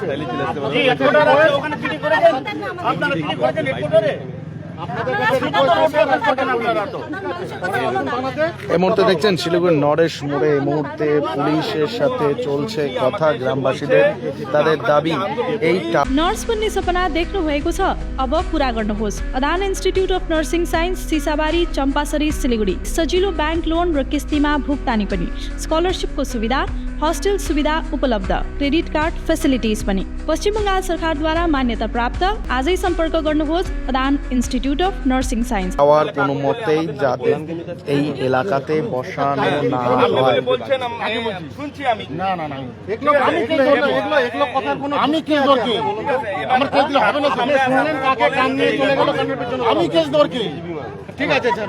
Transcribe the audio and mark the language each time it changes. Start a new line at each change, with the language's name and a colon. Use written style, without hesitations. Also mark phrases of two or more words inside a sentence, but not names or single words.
Bangla: জি, হেডকোয়ার্টার আছে, ওখানে চিঠি করেছেন? আপনারা চিঠি করেছেন হেডকোয়ার্টারে? আপনাদের কাছে রিকোয়েস্ট করছি, আপনারা তো থানাতে এই মুহূর্তে দেখছেন শিলিগুড়ির নরেশ মোড়ে এই মুহূর্তে পুলিশের সাথে চলছে কথা গ্রামবাসীদের। তাদের দাবি এই
Nepali: नर्स बन्ने सपना देख्नु भएको छ? अब पूरा गर्नुहोस्। अदान इन्स्टिट्युट अफ नर्सिङ साइन्स, सिसाबारी, चम्पासरी, सिलिगुडी। सजिलो
English: bank loan
Nepali: र किस्तीमा भुक्तानी पनि, स्कलरसिपको सुविधा, हस्टेल सुविधा उपलब्ध,
English: credit card facilities
Nepali: पनि। पश्चिम बङ्गाल सरकारद्वारा मान्यता प्राप्त। आजै सम्पर्क गर्नुहोस् अदान इन्स्टिट्युट अफ नर्सिङ साइन्स।
Bangla: টাওয়ার কোনো মতেই যাতে এই এলাকাতে বসানো না হয়। বলছেন, শুনছি আমি। না, এগুলো কথার কোনো, আমি কেস দর কি? আমার কেস দিলে হবে না। আপনি শুনলেন কাকে কান নিয়ে চলে গেল, কানের পেছনে আমি কেস দর কি? ঠিক আছে, চলো।